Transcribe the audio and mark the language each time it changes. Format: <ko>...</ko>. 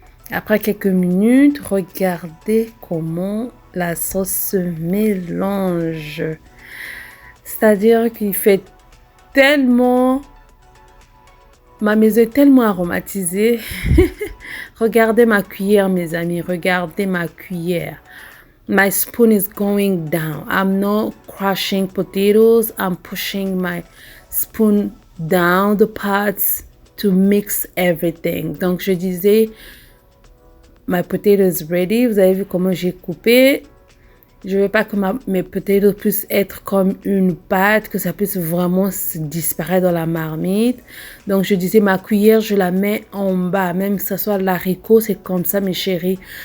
<fr>Après quelques minutes, regardez comment la sauce se mélange. C'est-à-dire qu'il fait tellement... Ma maison est tellement aromatisée. Regardez ma cuillère, mes amis. Regardez ma cuillère.</fr> <en>My spoon is going down. I'm not crushing potatoes. I'm pushing my spoon down the pots to mix everything.</en> <fr>Donc, je disais,</fr> <en>my potato is ready.</en> <fr>Vous avez vu comment j'ai coupé. Je ne veux pas que mes potatoes puissent être comme une pâte, que ça puisse vraiment se disparaître dans la marmite. Donc, je disais, ma cuillère, je la mets en bas. Même que ce soit l'haricot, c'est comme ça, mes chéris.</fr>